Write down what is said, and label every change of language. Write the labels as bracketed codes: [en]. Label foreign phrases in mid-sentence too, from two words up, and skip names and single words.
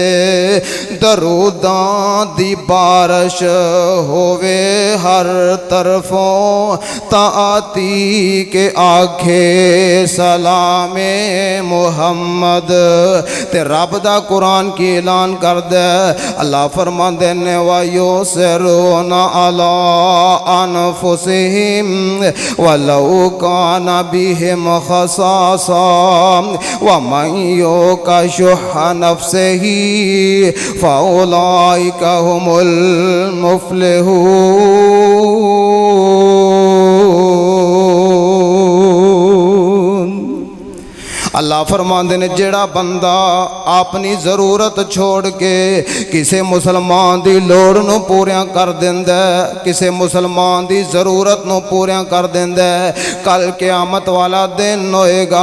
[pa] ਦਰੂਦਾਂ ਦੀ ਬਾਰਿਸ਼ ਹੋਵੇ ਹਰ ਤਰਫ਼ੋਂ ਤਾਤੀ ਕੇ ਆਖੇ ਸਲਾਮੇ ਮੋਹੰਮਦ। ਤੇ ਰੱਬ ਦਾ ਕੁਰਆਨ ਕੀ ਐਲਾਨ ਕਰ ਦੇ। ਅੱਲਾਹ ਫ਼ਰਮਾਂਦੇ ਨੇ [ar] ويؤثرون على أنفسهم ولو كان بهم خصاصة ومن يوق شح نفسه فأولئك هم المفلحون. [pa] ਅੱਲਾਹ ਫ਼ਰਮਾਂਦੇ ਨੇ ਜਿਹੜਾ ਬੰਦਾ ਅਪਣੀ ਜ਼ਰੂਰਤ ਛੱਡ ਕੇ ਕਿਸੀ ਮੁਸਲਮਾਨ ਦੀ ਲੋੜ ਨੂੰ ਪੂਰੀਆਂ ਕਰ ਦੇਂਦਾ, ਕਿਸੀ ਮੁਸਲਮਾਨ ਦੀ ਜ਼ਰੂਰਤ ਨੂੰ ਪੂਰੀਆਂ ਕਰ ਦੇਂਦਾ, ਕਲ ਕ਼ਯਾਮਤ ਵਾਲਾ ਦਿਨ ਹੋਏਗਾ।